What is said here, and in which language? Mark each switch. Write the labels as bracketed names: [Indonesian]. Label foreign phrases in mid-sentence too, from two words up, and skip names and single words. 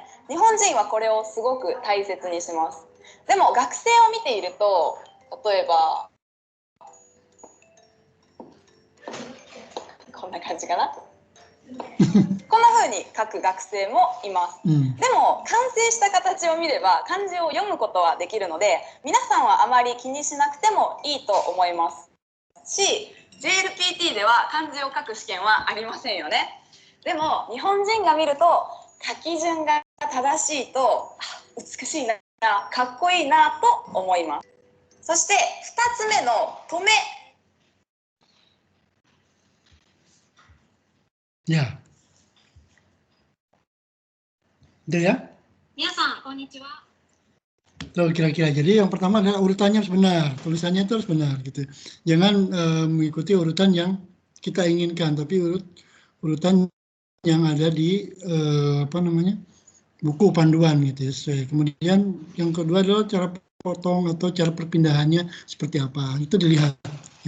[Japanese] 日本人はこれをすごく大切にします。でも学生を見ていると、例えばこんな感じかなこんな風に書く学生もいます、でも完成した形を見れば漢字を読むことはできるので、皆さんはあまり気にしなくてもいいと思いますし、 JLPT では漢字を書く試験はありませんよね。でも日本人が見ると書き順が正しいと美しいな、かっこいいなと思います。そして2つ目の止め。 [Indonesian] Ya. Udah ya? [Japanese] 皆さん、こんにちは。 [Indonesian] Tuh kira-kira. Jadi yang pertama adalah urutannya harus benar, tulisannya itu harus benar gitu. Jangan mengikuti urutan yang kita inginkan, tapi urutan yang ada di buku panduan gitu ya. Kemudian yang kedua adalah cara potong atau cara perpindahannya seperti apa, itu dilihat ya.